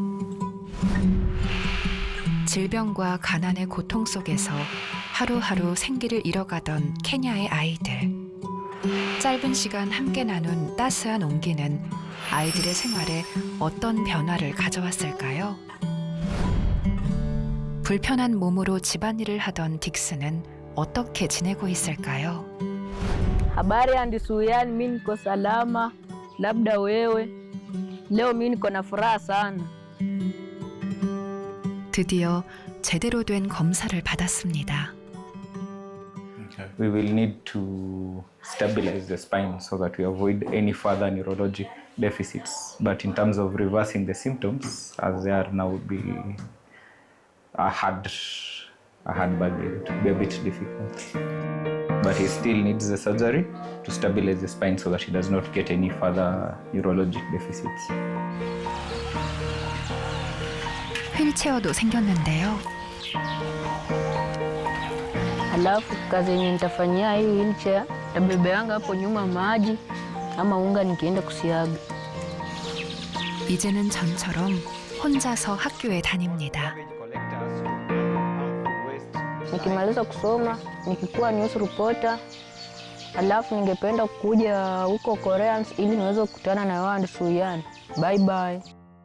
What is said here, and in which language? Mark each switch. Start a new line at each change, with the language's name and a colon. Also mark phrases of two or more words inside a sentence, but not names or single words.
Korean: 질병과 가난의 고통 속에서 하루하루 생기를 잃어가던 케냐의 아이들. 짧은 시간 함께 나눈 따스한 온기는 아이들의 생활에 어떤 변화를 가져왔을까요? 불편한 몸으로 집안일을 하던 딕스는 어떻게 지내고 있을까요?
Swahili: Habari andi Suyan, mi niko salama, labda wewe. Leo mi niko na furaha sana.
Korean: 드디어 제대로 된 검사를 받았습니다.
English: We will need to stabilize the spine so that we avoid any further neurologic deficits. But in terms of reversing the symptoms, as they are now, would be a hard bargain. It would be a bit difficult. But he still needs the surgery to stabilize the spine so that he does not get any further neurologic deficits.
Korean: 휠체어도 생겼는데요.
Swahili: Alafu kazi yenye nitafanyia hii wheelchair, tabebeanga hapo nyuma maji ama unga nikienda kusiaga.
Korean: 이제는 전처럼 혼자서 학교에 다닙니다.
Swahili: Nikimaliza kusoma, nikikuwa
English: news reporter,
Swahili: alafu ningependa kuja huko Korea ili niweze kukutana na wao Suyan.
English: Bye bye.